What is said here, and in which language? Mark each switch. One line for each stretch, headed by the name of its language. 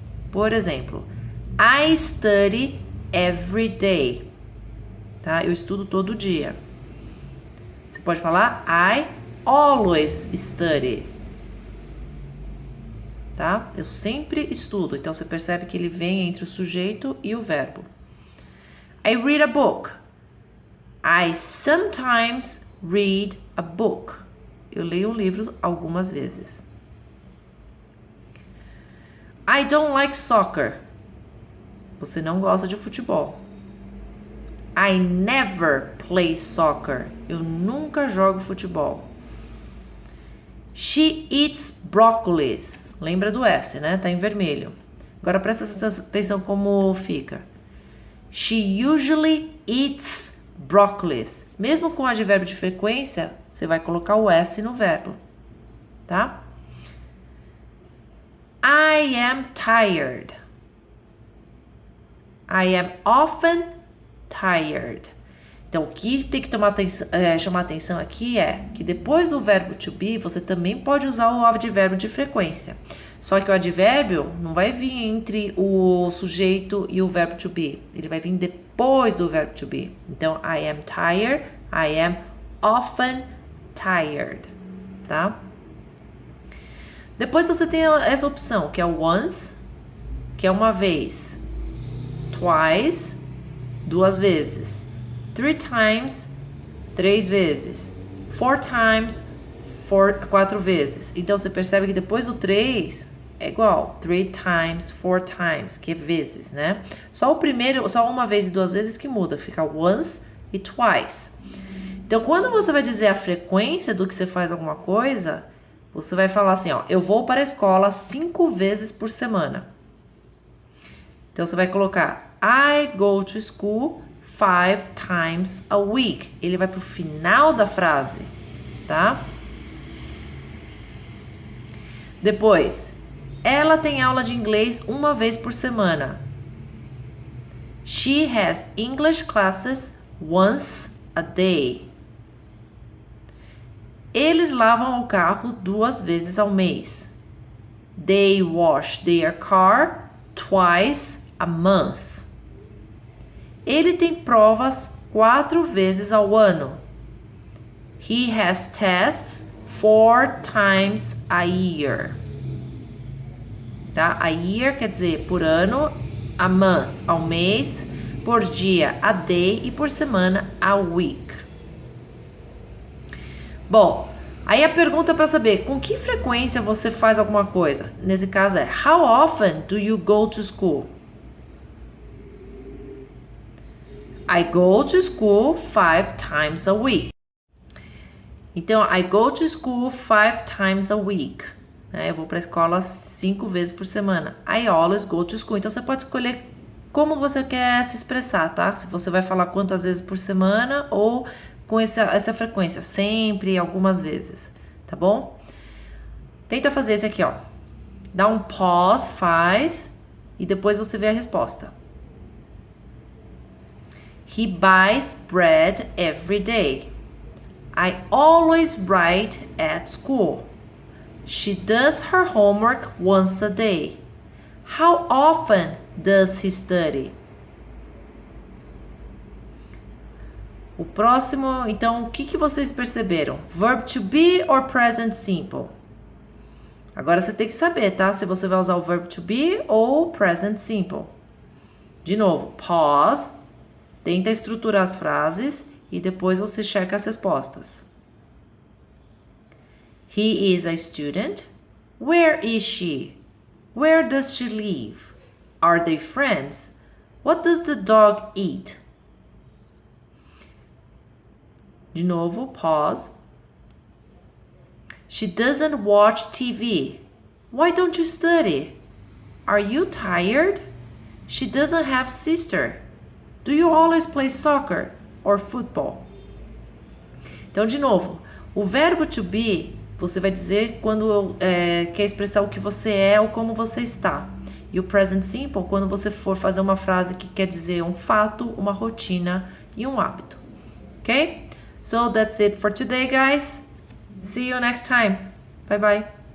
Portuguese: Por exemplo,
English: I study every day.
Portuguese: Tá? Eu estudo todo dia. Você pode falar
English: I always study.
Portuguese: Tá? Eu sempre estudo. Então você percebe que ele vem entre o sujeito e o verbo.
English: I read a book. I sometimes read a book.
Portuguese: Eu leio um livro algumas vezes.
English: I don't like soccer.
Portuguese: Você não gosta de futebol.
English: I never play soccer.
Portuguese: Eu nunca jogo futebol.
English: She eats broccoli.
Portuguese: Lembra do S, né? Tá em vermelho. Agora presta atenção como fica.
English: She usually eats broccoli.
Portuguese: Mesmo com o advérbio de frequência, você vai colocar o S no verbo, tá?
English: I am tired. I am often tired.
Portuguese: Então, o que tem que chamar atenção aqui é que depois do verbo to be, você também pode usar o advérbio de frequência. Só que o advérbio não vai vir entre o sujeito e o verbo to be. Ele vai vir depois do verbo to be. Então,
English: I am tired, I am often tired,
Portuguese: tá? Depois você tem essa opção, que é o once, que é uma vez. Twice, 2 vezes.
English: 3 times,
Portuguese: 3 vezes.
English: 4 times,
Portuguese: 4 vezes. Então você percebe que depois do 3 é igual.
English: 3 times, 4 times,
Portuguese: que é vezes, né? Só o primeiro, só uma vez e 2 vezes que muda. Fica once e twice. Então quando você vai dizer a frequência do que você faz alguma coisa, você vai falar assim, ó, eu vou para a escola 5 vezes por semana. Então, você vai colocar
English: I go to school 5 times a week.
Portuguese: Ele vai para o final da frase, tá? Depois, ela tem aula de inglês 1 vez por semana.
English: She has English classes once a day.
Portuguese: Eles lavam o carro 2 vezes ao mês.
English: They wash their car twice a month.
Portuguese: Ele tem provas 4 vezes ao ano.
English: He has tests 4 times a year.
Portuguese: Tá? A year quer dizer por ano, a month, ao mês, por dia, a day e por semana, a week. Bom, aí a pergunta para saber com que frequência você faz alguma coisa. Nesse caso é
English: How often do you go to school? I go to school 5 times a week. Então, I go to school 5 times a week.
Portuguese: Eu vou para a escola 5 vezes por semana.
English: I always go to school.
Portuguese: Então, você pode escolher como você quer se expressar, tá? Se você vai falar quantas vezes por semana ou com essa frequência. Sempre, algumas vezes. Tá bom? Tenta fazer esse aqui, ó. Dá um pause, faz e depois você vê a resposta.
English: He buys bread every day. I always write at school. She does her homework once a day. How often does he study?
Portuguese: O próximo, então, o que vocês perceberam?
English: Verb to be or present simple?
Portuguese: Agora você tem que saber, tá? Se você vai usar o verb to be ou present simple. De novo, pause, tenta estruturar as frases e depois você checa as respostas.
English: He is a student. Where is she? Where does she live? Are they friends? What does the dog eat?
Portuguese: De novo, pause.
English: She doesn't watch TV. Why don't you study? Are you tired? She doesn't have sister. Do you always play soccer or football?
Portuguese: Então, de novo, o verbo to be você vai dizer quando quer expressar o que você é ou como você está. E o present simple quando você for fazer uma frase que quer dizer um fato, uma rotina e um hábito.
English: Ok? So that's it for today, guys. See you next time. Bye bye.